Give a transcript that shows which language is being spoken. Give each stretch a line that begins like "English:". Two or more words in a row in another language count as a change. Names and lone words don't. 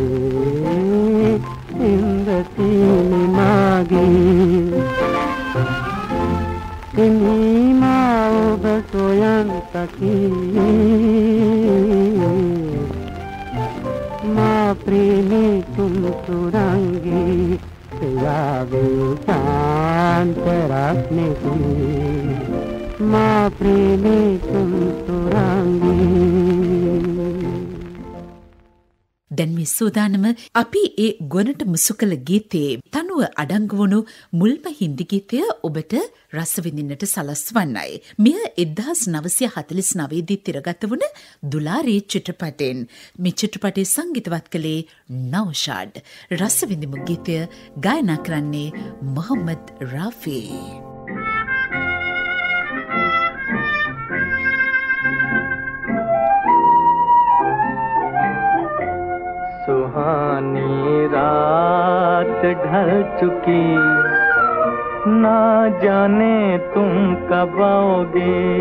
Sinhala: सिंबती ने मागे इन्हीं माओ बसोयन तकी माँ प्रेमी तुम सुरंगी जावे शांत रखने की माँ प्रेमी तुम सुरंगी දැන් මේ සූදානම අපි ඒ ගොනට මුසු කළ ගීතයේ තනුව අඩංගු වුණු මුල්ම හින්දි ගීතය ඔබට රස විඳින්නට සලස්වන්නයි. මෙය 1949 දී තිරගත වුණ දුලාරේ චිත්‍රපටයෙන්. මේ චිත්‍රපටයේ සංගීතවත් කළේ නෞෂාඩ්. රස විඳිමු ගීතය ගායනා කරන්නේ මොහම්මද් රාෆි.
Hindi: सुहानी रात ढल चुकी ना जाने तुम कब आओगे